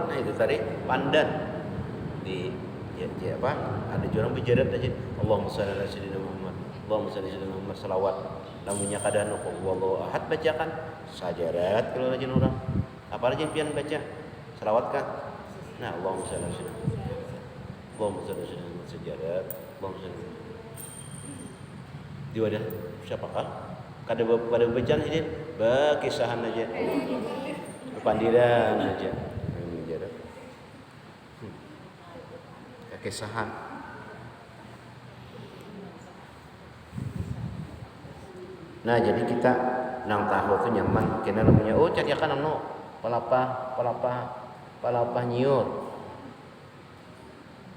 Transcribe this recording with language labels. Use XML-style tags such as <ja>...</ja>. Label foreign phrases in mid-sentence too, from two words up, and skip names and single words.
<bjn>Nah itu tadi pandan di ya apa? Ada orang bijarat aja.</bjn> <ar>اللهم صل على سيدنا محمد. اللهم صل على سيدنا محمد salawat.</ar> <bjn>Namanya kadang</bjn> <ar>والله أحد</ar> <bjn>bacakan sajarat kalau aja orang. Apa aja pian baca? Salawat kan? Nah,</bjn> <ar>اللهم صل على سيدنا محمد. اللهم صل على سيدنا محمد sajarat. اللهم صل.</ar> <bjn>Di wadah siapakah? Pada bacaan ini berkisahan aja, pandiran aja, kisahan. Nah jadi kita nang tahu tu nyaman, kena namanya cariakan palapah nyiur.</bjn>